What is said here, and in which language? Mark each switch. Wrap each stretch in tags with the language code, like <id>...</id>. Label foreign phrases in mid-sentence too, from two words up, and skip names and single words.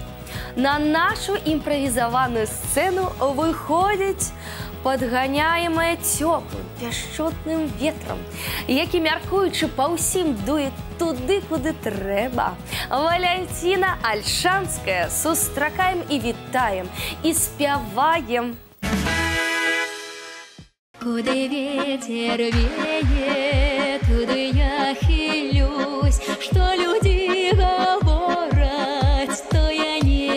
<be>На нашу імправізаваную сцэну выходзіць падганяемая цёплым, пяшчотным ветрам, які, мяркуючы па ўсім, дуе туды, куды трэба. Валянціна Альшанская. Сустракаем і вітаем, і спяваем.</be> <ru>Куды ветер веет, туды я хилюсь, что люди говорят, то я не</ru>